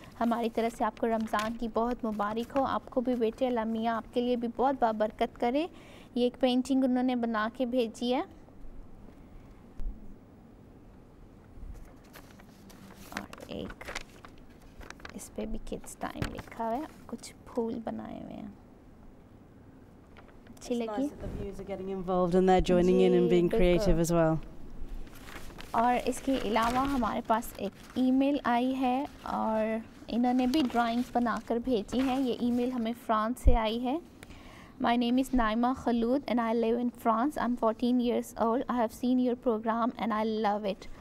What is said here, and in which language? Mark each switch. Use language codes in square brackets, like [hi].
[hi] हमारी तरफ से आपको रमज़ान की बहुत मुबारक हो। आपको भी बेटे अल्लाह मियाँ आपके लिए भी बहुत बाबरकत करे। ये एक पेंटिंग उन्होंने बना के भेजी है, और एक इस पे भी किड्स टाइम लिखा हुआ है, कुछ फूल बनाए हुए हैं। अच्छी लगी। [en] Nice that the viewers are getting involved and they're joining in and being creative as well. [hi] और इसके अलावा हमारे पास एक ईमेल आई है, और इन्होंने भी ड्राइंग्स बनाकर भेजी हैं। ये ईमेल हमें फ्रांस से आई है। [en] My name is Naima Khaloud and I live in France. I'm 14 years old. I have seen your program and I love it.